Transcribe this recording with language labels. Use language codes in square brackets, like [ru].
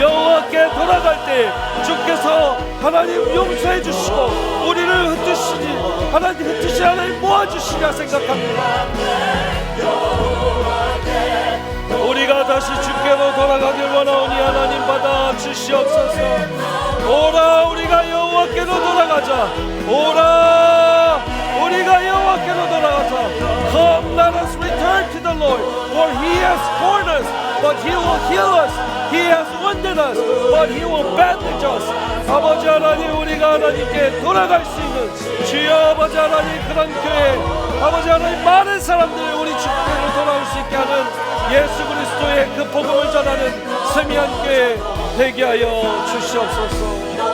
[ko] 여호와께 돌아갈 때 주께서 하나님 용서해 주시고 우리를 흩으시니 하나님, 흩으시 하나님 모아주시냐 생각합니다. 우리가 다시 주께로 돌아가길 원하오니 하나님 받아 주시옵소서. 오라, 우리가 여호와께로 돌아가자. 오라, 우리가 여호와께로 돌아가자. [en] Come, let us return to the Lord, for He has torn us, but He will heal us. He has wounded us, but He will bandage us. [ko] 아버지 하나님, 우리가 하나님께 돌아갈 수 있는 주여 아버지 하나님, 그런 교회 아버지 하나님, 많은 사람들이 우리 주께로 돌아올 수 있게 하는 예수 그리스도의 그 복음을 전하는 세미한 교회 되게 하여 주시옵소서.